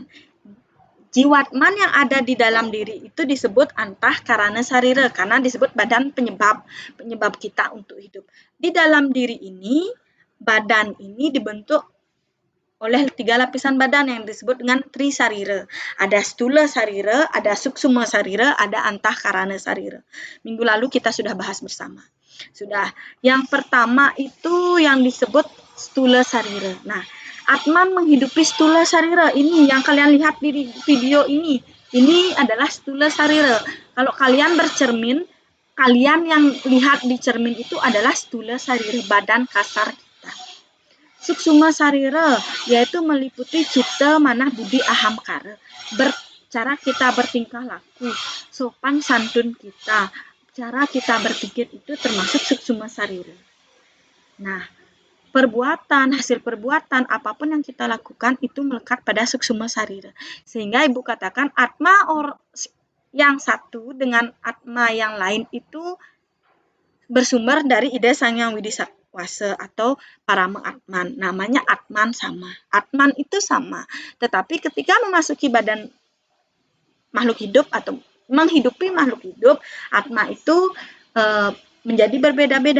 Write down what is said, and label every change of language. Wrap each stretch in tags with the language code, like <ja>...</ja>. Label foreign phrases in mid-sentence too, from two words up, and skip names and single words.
<id>Jiwatman yang ada di dalam diri itu disebut antahkarana sarira karena disebut badan penyebab kita untuk hidup. Di dalam diri ini, badan ini dibentuk oleh 3 lapisan badan yang disebut dengan trisarira. Ada stula sarira, ada suksuma sarira, ada antahkarana sarira. Minggu lalu kita sudah bahas bersama. Sudah. Yang pertama itu yang disebut stula sarira. Nah, Atman menghidupi stula sarira ini yang kalian lihat di video ini. Ini adalah stula sarira. Kalau kalian bercermin, kalian yang lihat di cermin itu adalah stula sarira, badan kasar kita. Suksuma sarira yaitu meliputi cita, manah, budi, ahamkara. Cara kita bertingkah laku, sopan santun kita, cara kita berpikir itu termasuk suksuma sarira. Nah, hasil perbuatan, apapun yang kita lakukan itu melekat pada suksuma sarira. Sehingga Ibu katakan atma yang satu dengan atma yang lain itu bersumber dari ide Sang Yang Widi Wasa atau Parama Atman. Namanya Atman sama. Atman itu sama. Tetapi ketika memasuki badan makhluk hidup atau menghidupi makhluk hidup, Atma itu menjadi berbeda-beda.</id>